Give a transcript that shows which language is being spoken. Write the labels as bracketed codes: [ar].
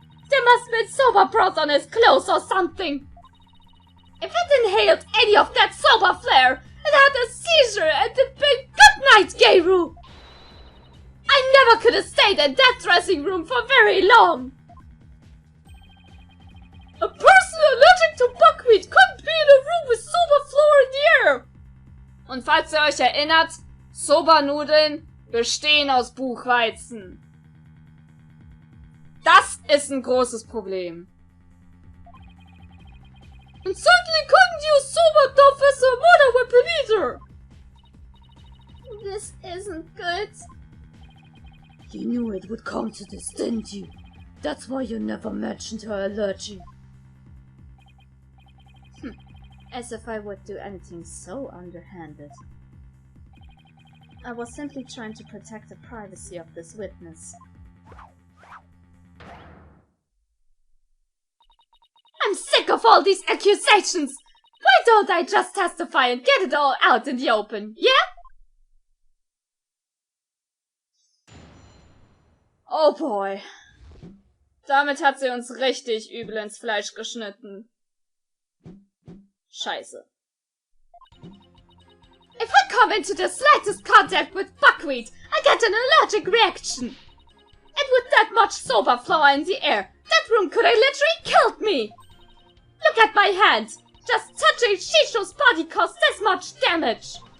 [en] There must have been soba broth on his clothes or something! If it inhaled any of that soba flare, it had a seizure and it been good night, Gabriel! I never could have stayed in that dressing room for very long! A person allergic to buckwheat couldn't be in a room with soba flour in the air! [de] Und falls ihr euch erinnert, Soba-Nudeln bestehen aus Buchweizen. Das ist ein großes Problem. [en] And certainly couldn't use soba dough as a murder weapon either! This isn't good. You knew it would come to this, didn't you? That's why you never mentioned her allergy. As if I would do anything so underhanded. I was simply trying to protect the privacy of this witness. I'm sick of all these accusations! Why don't I just testify and get it all out in the open, yeah? Oh boy. [de] Damit hat sie uns richtig übel ins Fleisch geschnitten. Scheiße. [en] If I come into the slightest contact with buckwheat, I get an allergic reaction. And with that much soba flour in the air, that room could have literally killed me. Look at my hand. Just touching Shisho's body caused this much damage.